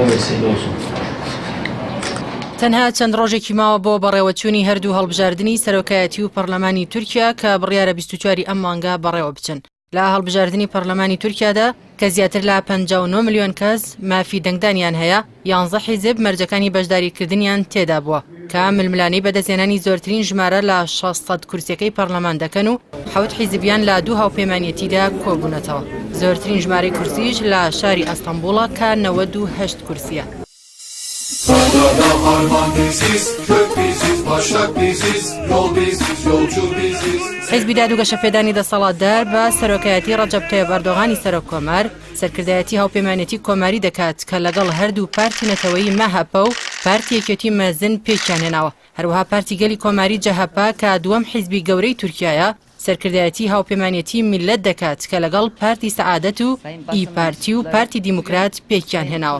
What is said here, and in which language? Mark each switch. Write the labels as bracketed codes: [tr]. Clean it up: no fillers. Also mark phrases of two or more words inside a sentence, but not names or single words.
[tr] vesile olsun. [ckb] تەنها چەند ڕۆژێکی ماوە بۆ بەڕێوەچوونی هەردوو هەڵبژاردننی سەرۆکایەتی و پەرلەمانی تورکیا کە بڕیارە 24 ئەم مانگا بەڕێوە بچن. لە هەڵبژاردننی پەرلەمانی تورکیادا کە زیاتر لە 59 ملیۆن کەس مافی دەنگدانیان هەیە، 11 حیزب مەرجەکانی بەشداریکردنیان تێدا بووە کە ململانەی بەدەستێنانی زۆرترین ژمارە لە 600 کورسیەکەی پەرلەمان دەکەن و 7 حیزبیان لە دوو هاوپەیمانیەتیدا کۆبوونەتەوە. زۆرترین ژمارەی کورسیش لە شاری ئەستەمبوڵە کە 98 کورسیە. [tr] Sağda harman biziz, kök biziz, başak biziz, yol biziz, yolcu biziz. [ckb] حیزبی دادوگەشەپێدانی دەسەڵاتدار بە سەرۆکایەتی ڕەجەب تایب ئەردۆغانی سەرۆکۆمار سەرکردایەتی هاوپەیمانێتی کۆماری دەکات کە لەگەڵ هەردوو پارتی نەتەوەیی مەهەپە و پارتی یەکێتی مەزن پێکیان هێناوە. هەروەها پارتی گەلی کۆماری جەهەپا کە دووەم حیزبی گەورەی تورکیایە سەرکردایەتی هاوپەیمانێتی میلەت دەکات کە لەگەڵ پارتی سەعادەت و ئی پارتی و پارتی دیموکرات پێکیان هێناوە.